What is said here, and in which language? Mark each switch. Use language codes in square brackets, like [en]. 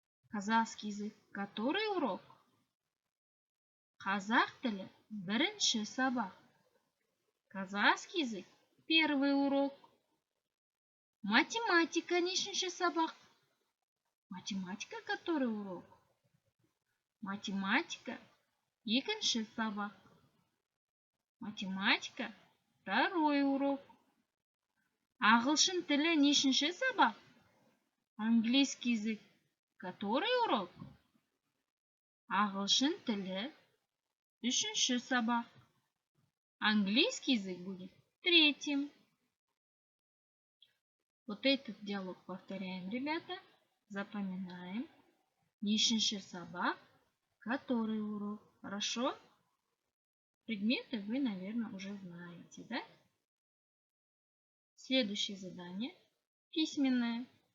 [ru] Казахский язык. Который урок? [kk] Қазақ тілі бірінші сабақ. [ru] Казахский язык. Первый урок. [kk] Математика нешінші сабақ? [ru] Математика который урок? [kk] Математика екінші сабақ. [ru] Математика второй урок. [kk] Ағылшын тілі нешінші сабақ? [ru] Английский язык. Который урок? [kk] Ағылшын тілі үшінші сабақ. [ru] Английский язык будет третьим. Вот этот диалог повторяем, ребята. Запоминаем. [kk] Нешінші сабақ. [ru] Который урок? Хорошо? Предметы вы, наверное, уже знаете, да? Следующее задание. Письменное.